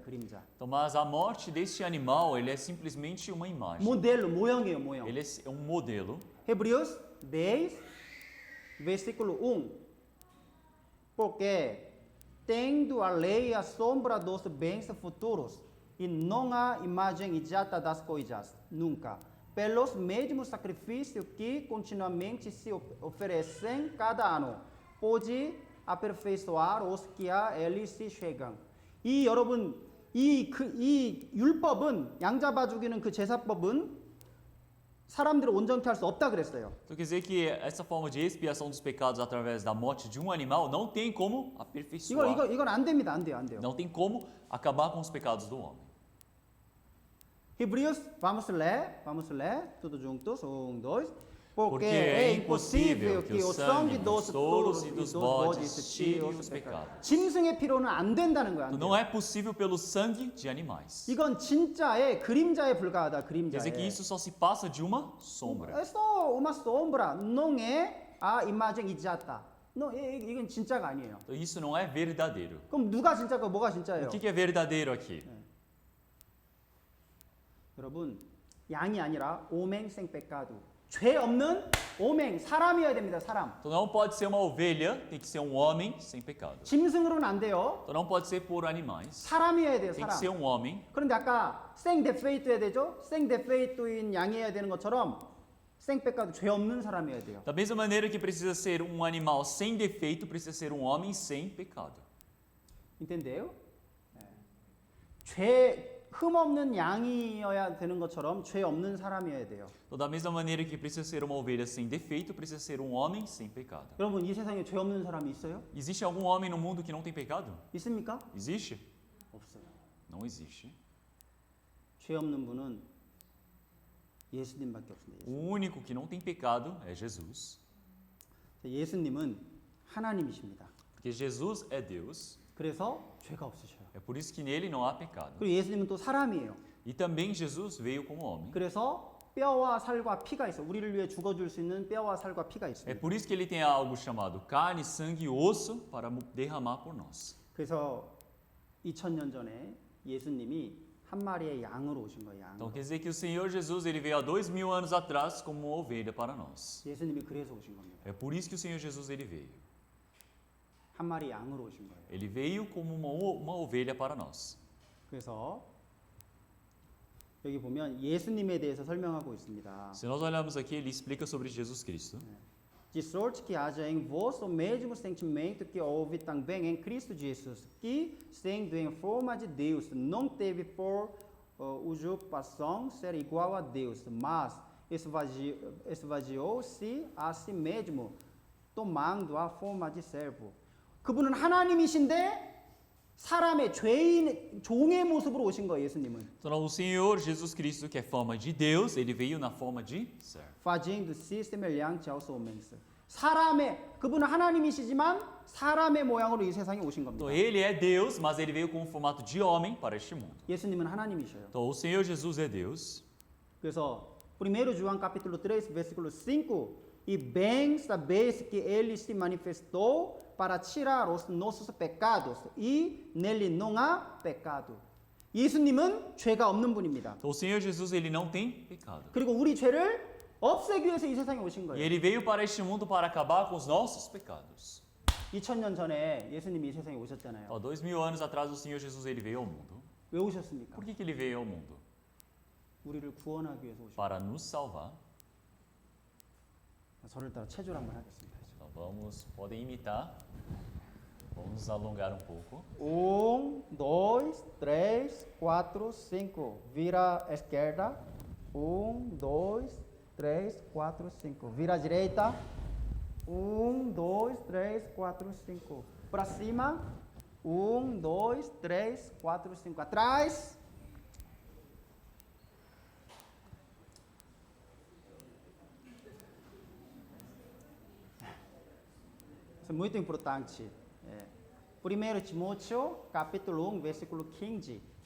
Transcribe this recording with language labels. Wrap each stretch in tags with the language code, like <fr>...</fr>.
<ko>그림자.</ko> <pt>Então, mas a morte deste animal, ele é simplesmente uma imagem.</pt> <ko>모델로 모형이에요. 모형.</ko> <pt>Ele é um modelo. Hebreus 10, versículo 1. Porque tendo a lei a sombra dos bens futuros, e não há imagem exata das coisas, nunca. Pelos mesmos sacrifícios que continuamente se oferecem cada ano, pode aperfeiçoar os que a ele se chegam.</pt> <ko>이 여러분 이 율법은 양 잡아 죽이는 그 제사법은 사람들을 온전케 할 수 없다 그랬어요.</ko> <pt>Então quer dizer que essa forma de expiação dos pecados através da morte de um animal não tem como aperfeiçoar.</pt> <ko>이건 안 됩니다. 안 돼요. 안 돼요.</ko> <pt>Não tem como acabar com os pecados do homem. Hebreus, vamos ler, tudo juntos, 1, 2. Porque é impossível que o sangue dos touros e dos bodes tire os pecados.</pt> <ko>짐승의 피로는 안 된다는 거야. 안</ko> <pt>Então</pt> <ko>돼요.</ko> <pt>não é possível pelo sangue de animais.</pt> <ko>이건 진짜의 그림자에 불과하다.</ko> <pt>Quer dizer que</pt> <ko>그림자에.</ko> <pt>isso só se passa de uma sombra. É só uma sombra, não é a imagem exata.</pt> <ko>não, 이건 진짜가 아니에요.</ko> <pt>Então isso não é verdadeiro.</pt> <ko>그럼 누가 진짜고 뭐가 진짜예요?</ko> <pt>O que é verdadeiro aqui?</pt> <ko>여러분, 양이 아니라 오맹</ko> <pt>sem pecado.</pt> <ko>죄 없는 오맹 사람이어야 됩니다. 사람.</ko> <pt>Então não pode ser uma ovelha, tem que ser um homem sem pecado.</pt> <ko>짐승으로는 안 돼요.</ko> <pt>Então não pode ser por animais,</pt> <ko>사람이어야 돼요.</ko> <pt>tem que ser</pt> <ko>사람.</ko> <pt>um homem.</pt> <ko>그런데 아까 생 데페이트여야 되죠? 생 데페이트인 양이어야 되는 것처럼 생 pecado 죄 없는 사람이어야 돼요.</ko> <pt>Da mesma maneira que precisa ser um animal sem defeito, precisa ser um homem sem pecado. entendeu?</pt> <ko>흠 없는 양이어야 되는 것처럼 죄 없는 사람이어야 돼요.</ko> <pt>Então, da mesma maneira que precisa ser uma ovelha sem defeito, precisa ser um homem sem pecado.</pt> <ko>여러분 이 세상에 죄 없는 사람이 있어요?</ko> <pt>Existe algum homem no mundo que não tem pecado?</pt> <ko>있습니까?</ko> <pt>Existe?</pt> <ko>없어요.</ko> <pt>Não existe.</pt> <ko>죄 없는 분은 예수님밖에 없습니다.</ko> <pt>O único que não tem pecado é Jesus.</pt> <ko>예수님은 하나님이십니다.</ko> <pt>Porque Jesus é Deus,</pt> <ko>그래서 죄가 없으셔요.</ko> <pt>é por isso que nele não há pecado.</pt> <ko>그리고 예수님은 또 사람이에요.</ko> <pt>E também Jesus veio como homem.</pt> <ko>그래서 뼈와 살과 피가 있어. 우리를 위해 죽어줄 수 있는 뼈와 살과 피가</ko> <pt>É</pt> <ko>있습니다.</ko> <pt>por isso que ele tem algo chamado carne, sangue e osso para derramar por nós.</pt> <ko>그래서 2000년 전에 예수님이 한 마리의 양으로 오신 거예요. 양.</ko> <pt>Então quer dizer que o Senhor Jesus ele veio há 2000 anos atrás como uma ovelha para nós.</pt> <ko>예수님이 그래서 오신 겁니다.</ko> <pt>É por isso que o Senhor Jesus ele veio.</pt> <ko>한 마리 양으로 오신 거예요.</ko> <pt>Ele veio como uma ovelha para nós.</pt> <ko>그래서 여기 보면 예수님에 대해서 설명하고 있습니다.</ko> <pt>Se nós olharmos aqui, ele explica sobre Jesus Cristo. De sorte que haja em vós o mesmo sentimento que houve também em Cristo Jesus, que, sendo em forma de Deus, não teve por usurpação ser igual a Deus, mas esvaziou-se a si mesmo, tomando a forma de servo.</pt> <ko>그분은 하나님이신데 사람의 죄인 종의 모습으로 오신 거예요, 예수님은.</ko> <pt>Então, o Senhor Jesus Cristo, que é forma de Deus, ele veio na forma de servo. fazendo-se semelhante aos homens.</pt> <ko>사람의 그분은 하나님이시지만 사람의 모양으로 이 세상에 오신 겁니다.</ko> <pt>Então, ele é Deus, mas ele veio com o formato de homem para este mundo.</pt> <ko>예수님은 하나님이셔요.</ko> <pt>Então, o Senhor Jesus é Deus. 그래서 1 João capítulo 3, versículo 5, e bem sabeis que ele se manifestou para tirar os nossos pecados e nele não há pecado.</pt> <ko>예수님은 죄가 없는 분입니다.</ko> <pt>Então, o Senhor Jesus, ele não tem pecado.</pt> <ko>그리고 우리 죄를 없애기 위해서 이 세상에 오신</ko> <pt>E</pt> <ko>거예요.</ko> <pt>ele veio para este mundo para acabar com os nossos pecados.</pt> <ko>2000년 전에 예수님이 이 세상에 오셨잖아요.</ko> <pt>Há 2000 anos atrás, o Senhor Jesus, ele veio ao mundo.</pt> <ko>왜 오셨습니까?</ko> <pt>Por que ele veio ao mundo?</pt> <ko>우리를 구원하기 위해서 오신</ko> <pt>Para nos salvar.</pt> <ko>거예요. 저를 따라 체조를 한번 하겠습니다.</ko> <pt>Então, podem imitar. Vamos nos alongar um pouco. 1, 2, 3, 4, 5. Vira à esquerda. 1, 2, 3, 4, 5. Vira à direita. 1, 2, 3, 4, 5. Para cima. 1, 2, 3, 4, 5. Atrás. Isso é muito importante. 1 Timóteo, capítulo 1, versículo 15.</pt>